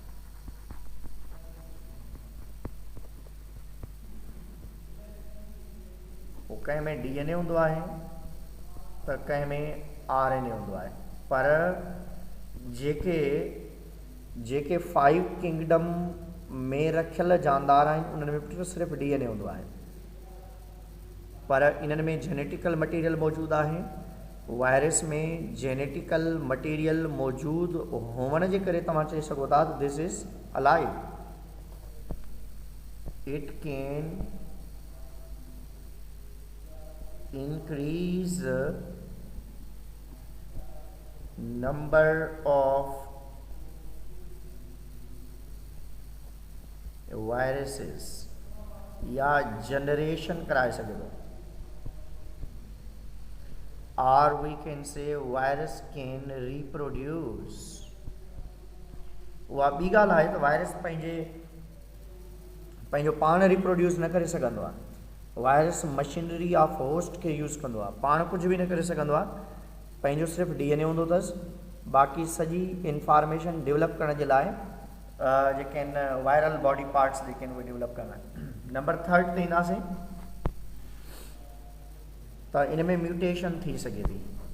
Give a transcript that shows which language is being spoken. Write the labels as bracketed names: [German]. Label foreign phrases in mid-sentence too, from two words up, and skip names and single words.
[Sindhi] कंहिं में DNA हूंदो आहे त कंहिं में RNA हूंदो आहे, पर जेके 5 किंगडम में रखियल जानदार आहिनि उन्हनि में सिर्फ़ु DNA हूंदो आहे, पर इन्हनि में [English] genetical material [Sindhi] मौजूदु आहे। वायरस में [English] genetical material [Sindhi] मौजूदु हुअण जे करे तव्हां चई सघो था त [English] this is alive, it can increase number of viruses [Sindhi] या जनरेशन कराए सघे थो, [English] or we can say virus can reproduce। [Sindhi] उहा ॿी ॻाल्हि आहे त वायरस पंहिंजो पाण रिप्रोड्यूस न करे सघंदो आहे। वायरस [English] machinery of host [Sindhi] के यूज़ कंदो आहे, पाण [Hindi] कुछ भी [Sindhi] न करे सघंदो आहे, पंहिंजो सिर्फ़ु DNA हूंदो अथसि, बाक़ी सॼी इंफॉर्मेशन डेवलप करण जे लाइ जेके आहिनि [English] viral body parts [Sindhi] जेके आहिनि उहे डेवलप करणा आहिनि। नंबर 3 ते ईंदासीं त इन में म्यूटेशन थी सघे थी।